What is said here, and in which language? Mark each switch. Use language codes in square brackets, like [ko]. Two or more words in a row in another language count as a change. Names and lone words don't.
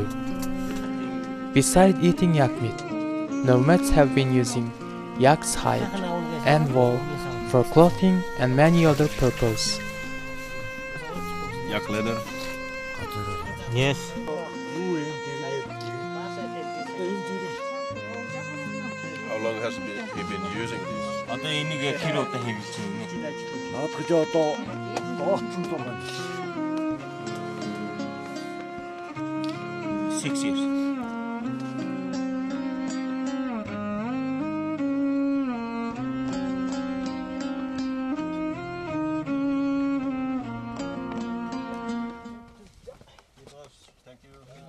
[en] Beside eating yak meat, nomads have been using yak's hide and wool for clothing and many other purposes. Yak leather. Yes. How long has he been using this? [mn] Одоо энийг килотой хэвлэж байна. Наад гэж одоо дооцсон зураг. [en] 6 years. Thank you.